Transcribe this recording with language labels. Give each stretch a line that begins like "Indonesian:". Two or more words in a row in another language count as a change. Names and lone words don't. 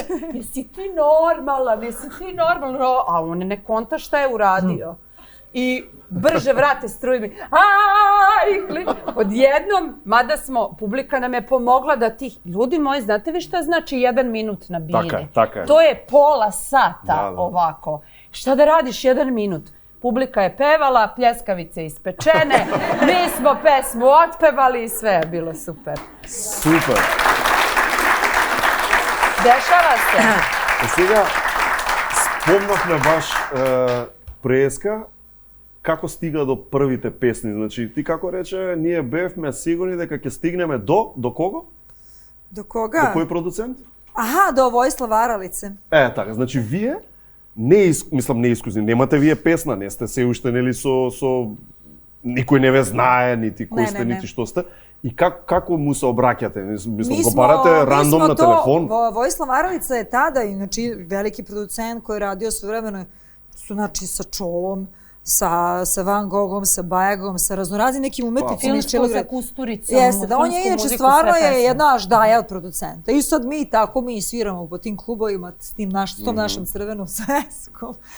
Serbian: Jesi ti normalan, jesi ti normalan? A on ne konta šta je uradio. I brže vrate struju mi. Odjednom, mada publika nam je pomogla da tih... Ljudi moji, znate vi šta znači 1 minut na bini?
Macedonian: Така е.
Serbian: To je pola sata Da. ovako. Šta da radiš 1 minut? Publika je pevala, pljeskavice ispečene, mi smo pesmu otpevali i sve je bilo super.
Macedonian: Супер.
Serbian: Dešava se.
Macedonian: Сега спомнавме баш преска како стига до првите песни. Значи, ти како рече, ние бевме сигурни дека ќе стигнеме до кого?
Serbian: Do
Macedonian: До
Serbian: koga?
Macedonian: кој продуцент?
Serbian: Aha, do Vojislava Aralice.
Macedonian: Така, значи вие неискусни, немате вие песна, не сте се уште нели со никој не ве знае, нити кој сте, не. нити што сте. И како му се обраќате? Мислам, го барате рандом на телефон?
Serbian: Vojislav Aralica je tada, znači, veliki producent koji je radio svojevremeno, znači, sa Čolom, sa Van Gogom, sa Bajagom, sa raznoraznim nekim umetnicima iz Filmsku Čelog. sa Kusturicom. Jeste, da on je filmsku inače muziku, stvarno sve je pesme. jedna aždaja od producenta. I sad mi sviramo po tim klubovima s tom našom crvenom sveskom.